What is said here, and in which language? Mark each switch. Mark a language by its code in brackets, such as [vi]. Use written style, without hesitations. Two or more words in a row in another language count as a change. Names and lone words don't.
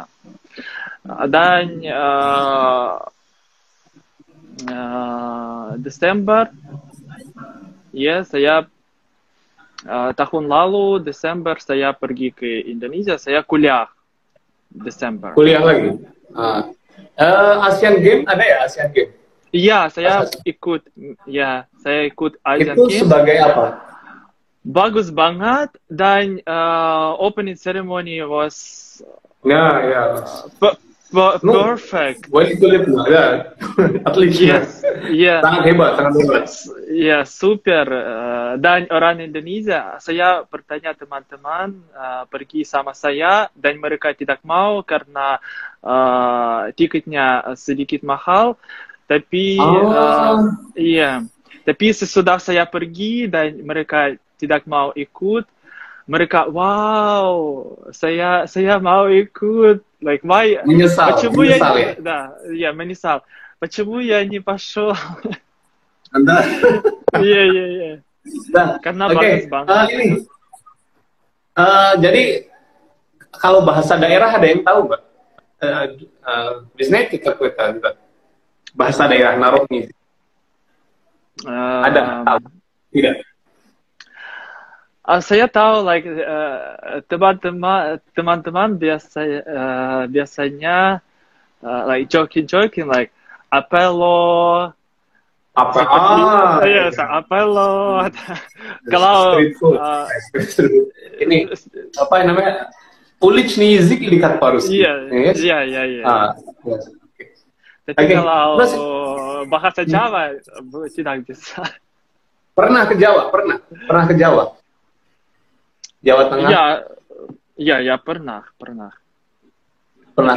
[id] Dan Desember, ya saya tahun lalu Desember saya pergi ke Indonesia, saya kuliah Desember. Kuliah lagi. Asian Game ada ya, Asian Game? Iya, saya ikut Asian Itu Games. sebagai apa? Bagus banget, dan [en] opening ceremony was [id] Ya. [en] perfect. Well, [id] kulit ya. [en] At least Yes, yeah. [id] Sangat hebat. Ya, super. Dan orang Indonesia, saya bertanya teman-teman pergi sama saya, dan mereka tidak mau karena tiketnya sedikit mahal. Tapi iya, tapi sesudah saya pergi dan mereka tidak mau ikut, mereka wow, saya mau ikut. [en] Like why? [id] Menyesal ya? Да, menyesal. [ru] Почему я не пошел? [id] Anda. Iya. Karena bagus banget. Jadi kalau bahasa daerah ada yang tahu nggak? Biasanya kita bahasa daerah Narogni. Ada tahu? Tidak. Saya tahu, like teman-teman biasanya [en] like joking, [id] like apelo. Apelo. Kalau ini apa namanya? [ru] Уличный язык по-русски. [id] Iya. Tapi kalau bahasa Jawa tidak bisa. Pernah ke Jawa? Pernah ke Jawa? Jawa Tengah? Iya, pernah. Tapi